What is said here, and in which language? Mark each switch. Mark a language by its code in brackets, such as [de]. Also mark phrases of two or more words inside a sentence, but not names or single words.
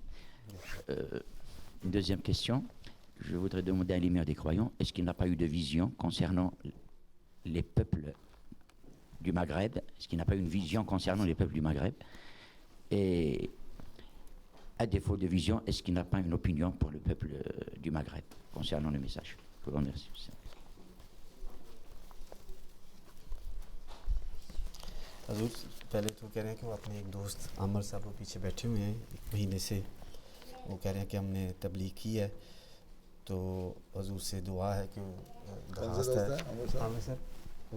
[fr] Une deuxième question, je voudrais demander à l'émir des croyants, est-ce qu'il n'a pas eu de vision concernant les peuples du Maghreb? Est-ce qu'il n'a pas eu une vision concernant les peuples du Maghreb? Et à défaut de vision, est-ce qu'il n'a pas une opinion pour le peuple du Maghreb concernant le message? Je vous remercie. [ur] حضور پہلے تو کہہ رہے ہیں کہ وہ اپنے ایک دوست عامر صاحب وہ پیچھے بیٹھے ہوئے ہیں مہینے سے، وہ کہہ رہے ہیں کہ ہم نے تبلیغ کی ہے، تو حضور سے دعا ہے کہ درخواست ہے عامر صاحب وہی